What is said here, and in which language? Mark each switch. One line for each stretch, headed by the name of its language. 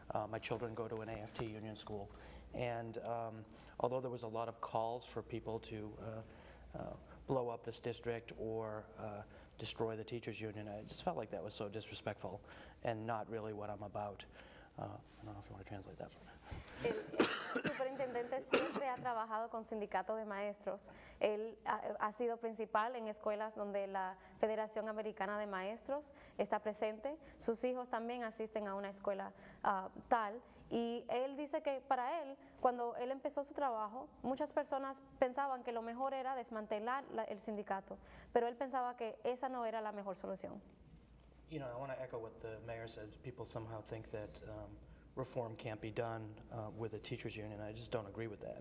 English: My children go to an AFT union school, and although there was a lot of calls for people to blow up this district or destroy the teachers union, I just felt like that was so disrespectful and not really what I'm about. I don't know if you want to translate that.
Spanish: El superintendente siempre ha trabajado con sindicatos de maestros. Él ha sido principal en escuelas donde la Federación Americana de Maestros está presente. Sus hijos también asisten a una escuela tal. Y él dice que para él, cuando él empezó su trabajo, muchas personas pensaban que lo mejor era desmantelar el sindicato, pero él pensaba que esa no era la mejor solución.
English: I want to echo what the mayor said. People somehow think that reform can't be done with a teachers union. I just don't agree with that.